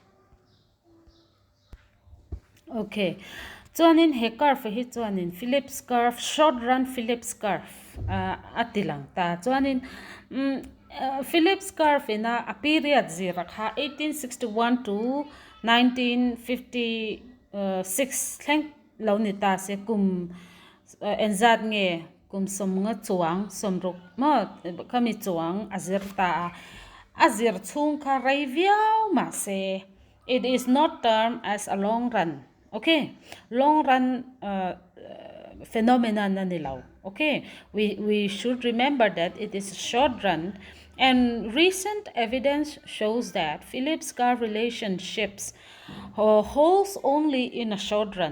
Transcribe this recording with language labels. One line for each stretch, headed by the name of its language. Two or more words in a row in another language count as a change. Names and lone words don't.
Mizo: okay chuanin he curve hi chuanin Philip Scarf
English: short run
Mizo: Philip Scarf atilang ta chuanin Philip Scarf in a period zira kha 1861 to 1956 thleng lo ni ta se kum enzat nge kum som nga chuang somruk mo kami chuang azir ta azir chung kha raiviao ma se
English: it is not termed as a long run. Okay, long run phenomenon
Mizo: na nilaw.
English: Okay, we should remember that it is a short run, and recent evidence shows that Philip Scarf relationships holds only in a short run.